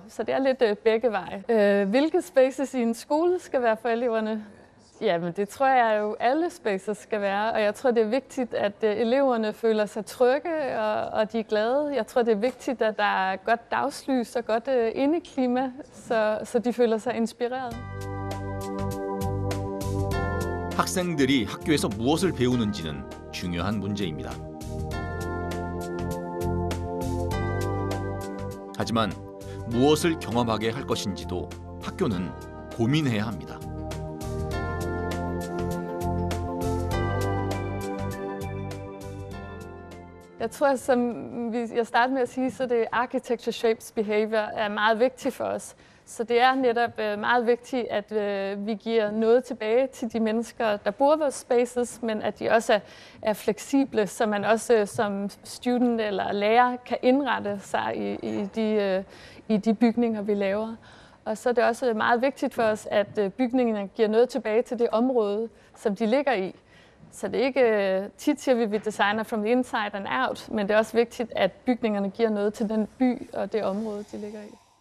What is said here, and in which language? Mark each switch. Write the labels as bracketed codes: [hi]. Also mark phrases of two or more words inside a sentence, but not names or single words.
[da] Så det er lidt begge veje. Hvilke spaces i en skole skal være for eleverne? Jamen det tror jeg jo alle spaces skal være, og jeg tror det er vigtigt, at eleverne føler sig trygge og de er glade. Jeg tror det er vigtigt, at der er godt dagslys og godt indeklima, så de føler sig inspireret. [ko] 학생들이 학교에서 무엇을 배우는지는 중요한 문제입니다. 하지만 무엇을 경험하게 할 것인지도 학교는 고민해야 합니다. [da] Jeg tror, som jeg startede med at sige, så det [en] architecture shapes behavior [da] er meget vigtigt for os. Så det er netop meget vigtigt, at vi giver noget tilbage til de mennesker, der bor i vores spaces, men at de også er fleksible, så man også som student eller lærer kan indrette sig i de bygninger, vi laver. Og så er det også meget vigtigt for os, at bygningerne giver noget tilbage til det område, som de ligger i. Så det er ikke tit, siger vi [en] designer from the inside and out, [da] men det er også vigtigt, at bygningerne giver noget til den by og det område, de ligger i.